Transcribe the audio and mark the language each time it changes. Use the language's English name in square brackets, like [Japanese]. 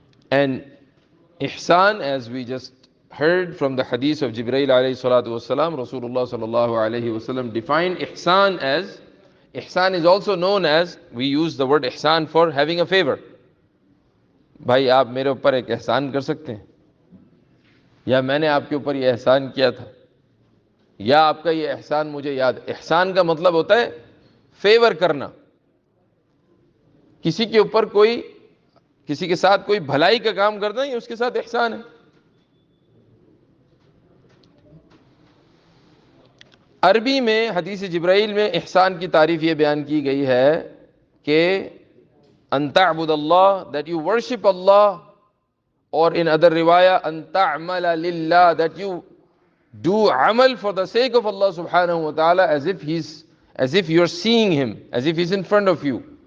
[English] And ihsan, as we just heard from the hadith of Jibreel alayhi salatu wasalam, Rasulullah sallallahu alayhi wasallam defined ihsan as, ihsan is also known as, we use the word ihsan for having a favor. [Hindi] भाई आप मेरे ऊपर एक एहसान कर सकते हैं, या मैंने आपके ऊपर ये एहसान किया था, या आपका ये एहसान मुझे याद। एहसान का मतलब होता है फेवर करना, किसी के ऊपर कोई, किसी के साथ कोई भलाई का काम करना, ये उसके साथ एहसान है। अरबी में हदीस जिब्राइल में एहसान की तारीफ ये बयान की गई है कि अन तअबुदल्लाह, [English] that you worship Allah, or in other riwayah an ta'mala lillah, that you do amal for the sake of Allah subhanahu wa ta'ala, as if you're seeing Him, as if He's in front of you.